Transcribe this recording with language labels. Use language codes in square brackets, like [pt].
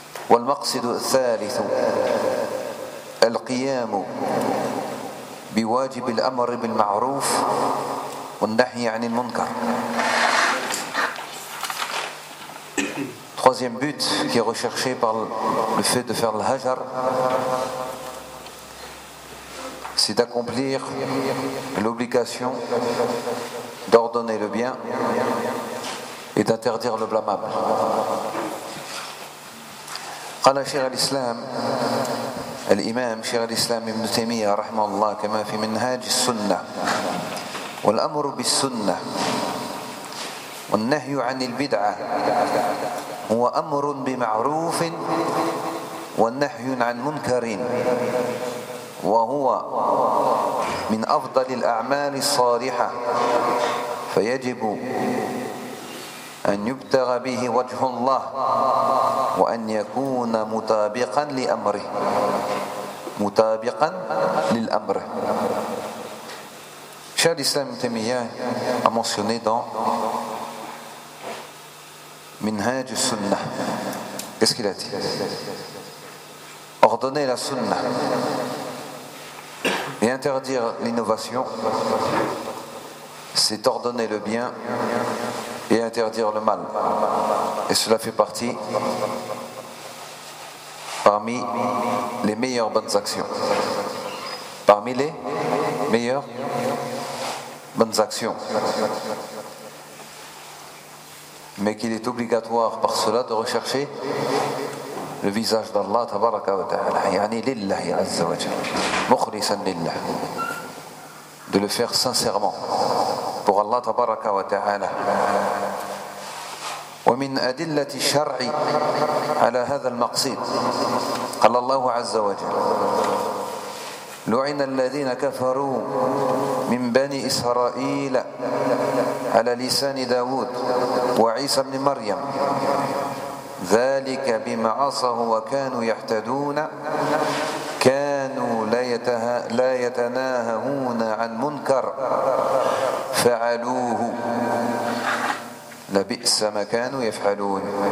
[ar] Wal maqsidu thalithu al qiyamu بواجب الأمر بالمعروف والنهي عن المنكر. [fr] Troisième but qui est recherché par le fait de faire le hajar, c'est d'accomplir l'obligation d'ordonner le bien et d'interdire le blâmable. [ar] قال شيخ الإسلام الإمام شيخ الإسلام ابن تيمية رحمه الله كما في منهاج السنة والأمر بالسنة والنهي عن البدعة هو أمر بمعروف والنهي عن منكر وهو من أفضل الأعمال الصالحة فيجب أن يبتغى به وجه الله وأن يكون مطابقا لأمره مطابقا للأمر. [fr] شيخ الإسلام ابن تيمية a mentionné dans منهاج السنة. Qu'est-ce qu'il a dit? Ordonner la sunna et interdire l'innovation, c'est ordonner le bien et interdire le mal. Et cela fait partie parmi les meilleures bonnes actions. Parmi les meilleures bonnes actions. Mais qu'il est obligatoire par cela de rechercher le visage d'Allah, tabaraka wa ta'ala, [ar] yani lillahi azza wa jalla, mukhlisan lillah. [fr] De le faire sincèrement pour Allah, tabaraka wa ta'ala. [ar] ومن أدلة الشرع على هذا المقصد قال الله عز وجل لعن الذين كفروا من بني إسرائيل على لسان داود وعيسى بن مريم ذلك بما عصوا وكانوا يحتدون كانوا لا يتناهون عن منكر فعلوه لبئس ما كانوا يفعلون.